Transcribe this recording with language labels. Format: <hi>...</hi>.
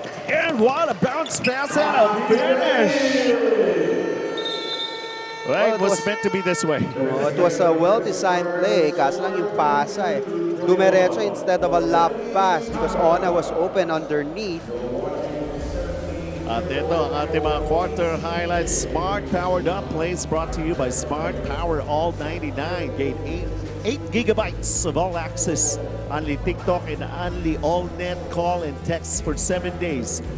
<en>And what a bounce pass and a finish! Well, it was meant to be this way. It was a well-designed play,</en> <tl>kaso lang yung pasa eh.</tl> <en>Dumiretso instead of a lob pass because Ona was open underneath.</en> <tl>At ito ang ating mga quarter highlights.</tl> <en>Smart Powered Up plays brought to you by Smart Power All 99. Gain 8 gigabytes of all access. Only TikTok and only all net call and text for 7 days.</en>